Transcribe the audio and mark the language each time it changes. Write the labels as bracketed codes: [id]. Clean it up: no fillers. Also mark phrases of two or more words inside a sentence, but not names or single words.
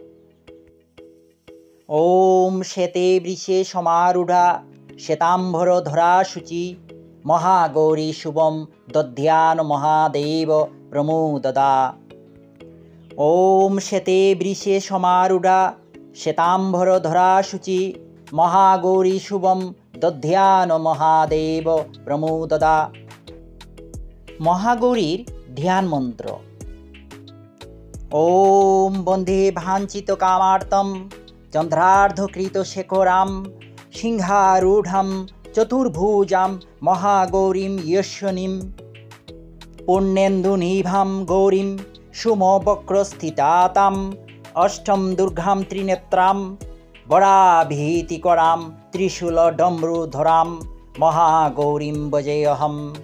[sa] ওম শ্বেতে বৃষে সমারূঢ়া, শ্বেতাম্বর ধরা শুচি, মহাগৌরী শুভম দধ্যান মহাদেব প্রমোদদা। ওম শ্বেতে বৃষে সমারূঢ়া, শ্বেতাম্বর ধরা শুচি, মহাগৌরী শুভম দধ্যান মহাদেব প্রমোদদা। [bn] মহাগৌরীর ধ্যান মন্ত্র। [sa] ওম বন্দে ভাঞ্চিত কামার্তম চন্দ্রার্ধকৃত শেখরাম, সিংহারূঢ়াম চতুর্ভুজাম মহাগৌরীম যশনীম, পুণ্যেন্দুনিভাম গৌরীম সুমবক্রস্থিতাতাম, অষ্টম দুর্গাম ত্রিনেত্রাম বরাভীতিকরাম, ত্রিশূল ডমরুধরাম মহাগৌরীম ভজেয়হম।